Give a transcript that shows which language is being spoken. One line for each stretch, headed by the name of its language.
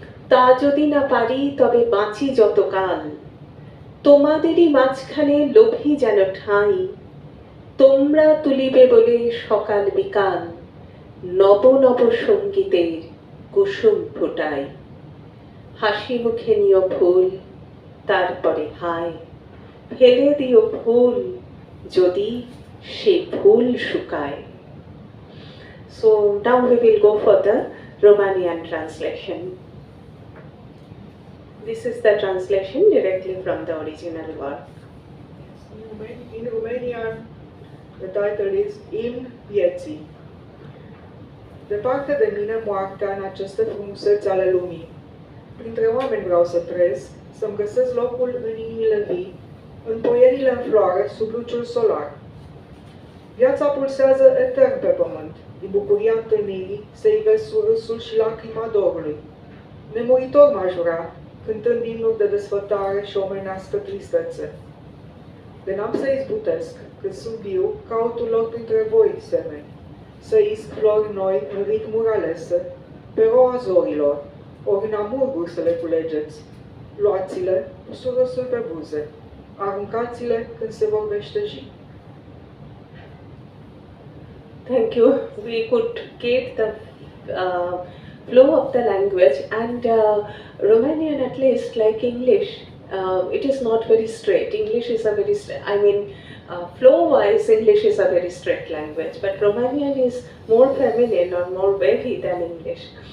Bangla: তা যদি না পারি তবে বাঁচি যতকাল, তোমাদেরই মাঝখানে লোভী যেন ঠাঁই, তোমরা তুলিবে বলে সকাল বিকাল, নব নব সঙ্গীতের কুসুম ফোটাই। হাসি মুখে নিও ফুল, তারপরে হায়, ফেলে দিও ফুল যদি সে ফুল শুকায়।
English: So now we will go for the Romanian translation. This is the translation directly from the original work. In Romanian, the title is In vieții.
Romanian: Departe de mine moartea în aceste frumuseți ale lumii. Printre oameni vreau să trăiesc, să-mi găsesc locul în inimile vii, în poierile în floare, sub luciul solar. Viața pulsează etern pe pământ, din bucuria întâlnirii se ivesc surâsul și lacrima dorului. Nemuritor m-aș vrea, cântând imnuri de desfătare și omenească tristețe. De n-am să izbutesc, când sunt viu, caut un loc printre voi, semeni, să isc flori noi în ritmuri alese, pe roa zorilor, ori în amurguri să le culegeți. Luați-le cu surâsul pe buze, aruncați-le când se vor veșteji.
English: Thank you. We could get the flow of the language, and Romanian, at least like English, it is not very straight. English is a very, flow-wise, English is a very straight language, but Romanian is more feminine or more wavy than English.